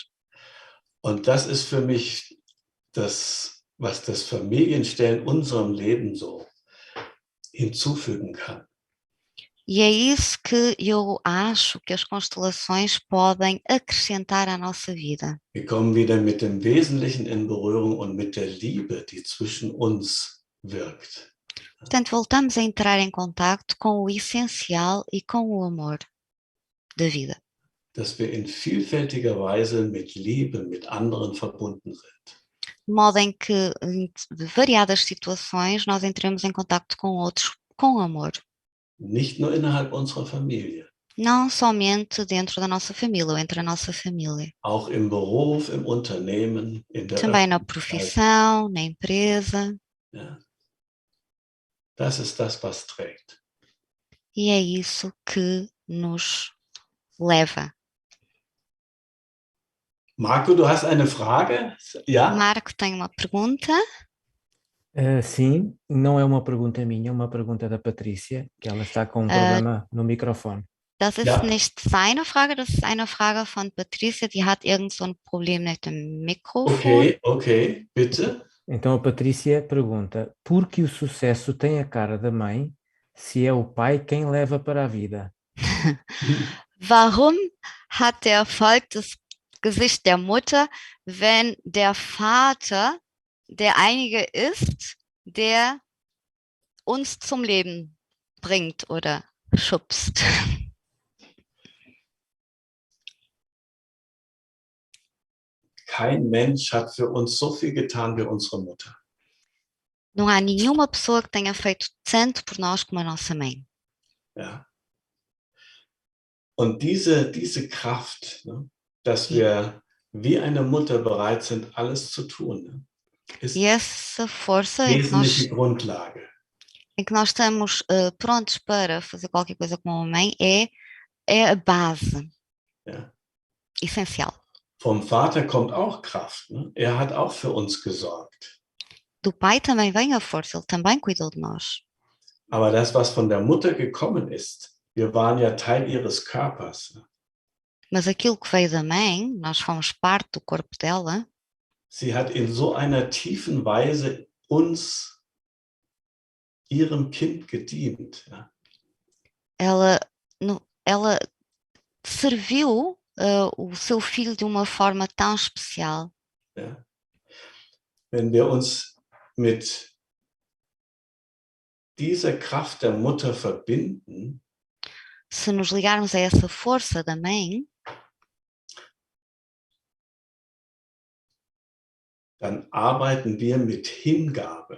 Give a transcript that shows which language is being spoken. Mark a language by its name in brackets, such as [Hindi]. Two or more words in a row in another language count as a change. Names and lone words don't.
[German] Und das ist für mich das, was das Familienstellen unserem Leben so hinzufügen kann. [Portuguese] E é isso que eu acho que as constelações podem acrescentar à nossa vida. [German] Wir kommen wieder mit dem Wesentlichen in Berührung und mit der Liebe, die zwischen uns wirkt. [Portuguese] Portanto, voltamos a entrar em contacto com o essencial e com o amor da vida. [German] Dass wir in vielfältiger Weise mit Liebe, mit anderen verbunden sind. [Portuguese] De modo em que, em variadas situações, nós entremos em contacto com outros com amor. [German] nicht nur innerhalb unserer Familie, [Portuguese] não somente dentro da nossa família ou entre a nossa família, [German] auch im Beruf, im Unternehmen, in der [Portuguese] também na [German] Öffentlichkeit. [Portuguese] profissão, na empresa, [German] Ja. Das ist das, was trägt. [Portuguese] e é isso que nos leva. [German] Marco, du hast eine Frage? Ja? [Portuguese] Marco tem uma pergunta. Sim, não é uma pergunta minha, é uma pergunta da Patrícia, que ela está com um problema no microfone. [German] Das ist Ja. nicht seine Frage, das ist eine Frage von Patricia, die hat irgend so ein Problem mit dem Mikrofon. Okay, bitte. [Portuguese] Então a Patrícia pergunta: por que o sucesso tem a cara da mãe se é o pai quem leva para a vida? [German] Warum hat der Erfolg das Gesicht der Mutter, wenn der Vater derjenige ist, der uns zum Leben bringt oder schubst? Kein Mensch hat für uns so viel getan wie unsere Mutter. [Portuguese] Não há nenhuma pessoa que tenha feito tanto por nós como a nossa mãe. [German] Ja. Und diese Kraft, ne, dass wir wie eine Mutter bereit sind, alles zu tun, ne, ist [Portuguese] E essa força [German] wesentliche Grundlage. [Portuguese] em que nós estamos prontos para fazer qualquer coisa com a mãe é a base [German] Ja. [Portuguese] essencial. [German] Vom Vater kommt auch Kraft. Ne? Er hat auch für uns gesorgt. [Portuguese] Do pai também vem a força, ele também cuidou de nós. [German] Aber das, was von der Mutter gekommen ist, wir waren ja Teil ihres Körpers. Ne? [Portuguese] Mas aquilo que veio da mãe, nós fomos parte do corpo dela, [German] Sie hat in so einer tiefen Weise uns, ihrem Kind, gedient. Ja? [Portuguese] ela serviu o seu filho de uma forma tão especial. [German] Ja? Wenn wir uns mit dieser Kraft der Mutter verbinden, [Portuguese] Se nos ligarmos a essa força da mãe, [German] dann arbeiten wir mit Hingabe.